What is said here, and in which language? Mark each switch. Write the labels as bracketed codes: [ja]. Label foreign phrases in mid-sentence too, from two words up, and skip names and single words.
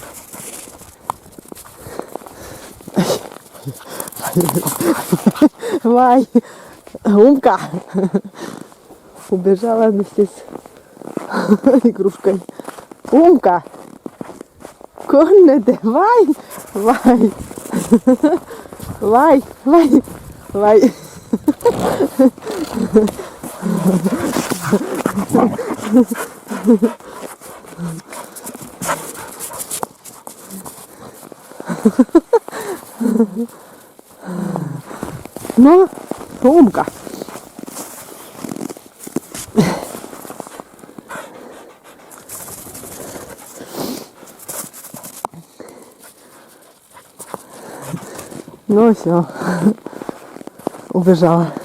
[ru] Вай, Умка убежала вместе с игрушкой. Умка, коннете, вай, вай, вай, вай, вай. Ну, Умка. Ну все, убежала.